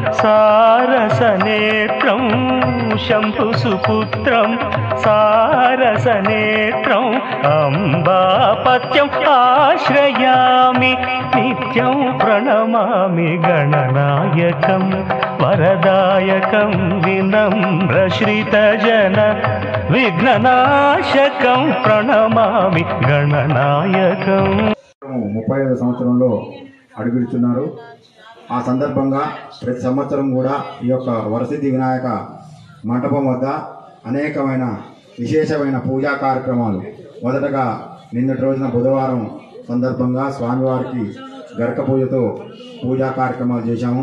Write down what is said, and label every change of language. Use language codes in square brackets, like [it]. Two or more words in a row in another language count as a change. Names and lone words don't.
[sa] सारसनेत्रं शंभुसुपुत्रं सारसनेत्रं अम्बापत्यम् आश्रयामि नित्यं प्रणमामि गणनायकं वरदायकं विनम्रश्रितजन विघ्ननाशकं प्रणमामि गणनायकं [te] 35వ సంవత్సరంలో అడుగులుచున్నారు. ఆ సందర్భంగా ప్రతి సంవత్సరం కూడా ఈ యొక్క వరసిద్ధి వినాయక మంటపం వద్ద అనేకమైన విశేషమైన పూజా కార్యక్రమాలు మొదటగా నిన్నటి రోజున బుధవారం సందర్భంగా స్వామివారికి గరక పూజతో పూజా కార్యక్రమాలు చేశాము.